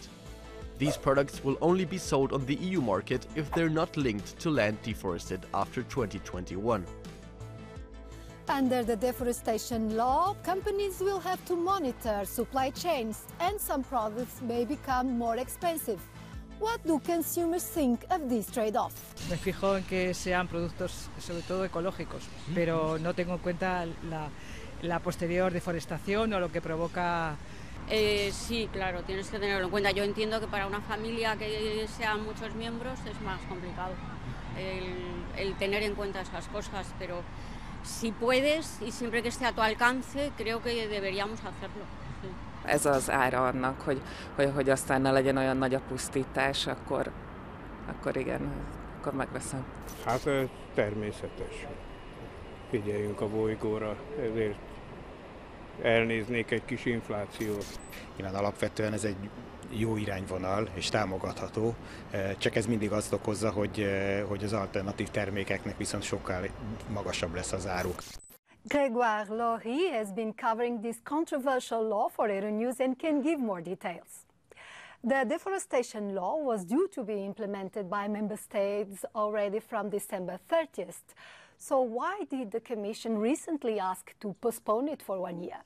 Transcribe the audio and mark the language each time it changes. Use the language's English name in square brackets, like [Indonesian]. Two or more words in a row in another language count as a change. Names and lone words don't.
[English] These products will only be sold on the EU market if they're not linked to land deforested after 2021. Under the deforestation law, companies will have to monitor supply chains and some products may become more expensive. What do consumers think of this trade-off? [Spanish] Me fijo en que sean productos sobre todo ecológicos, pero no tengo en cuenta la posterior deforestación o lo que provoca. Sí, claro, tienes que tenerlo en cuenta. Yo entiendo que para una familia que sean muchos miembros es más complicado el tener en cuenta esas cosas, pero si puedes y siempre que esté a tu alcance, creo que deberíamos hacerlo. Sí. [Hungarian] Ez az ára annak, hogy aztán ne legyen olyan nagy a pusztítás, akkor igen, akkor megveszem. Hát ez természetes. Figyeljünk a bolygóra, ezért elnéznék egy kis inflációt. Igen, alapvetően ez egy jó irányvonal és támogatható, csak ez mindig azt okozza, hogy az alternatív termékeknek viszont sokkal magasabb lesz az áruk. [English] Grégoire Laurie has been covering this controversial law for Euronews and can give more details. The deforestation law was due to be implemented by member states already from December 30th. So why did the Commission recently ask to postpone it for 1 year?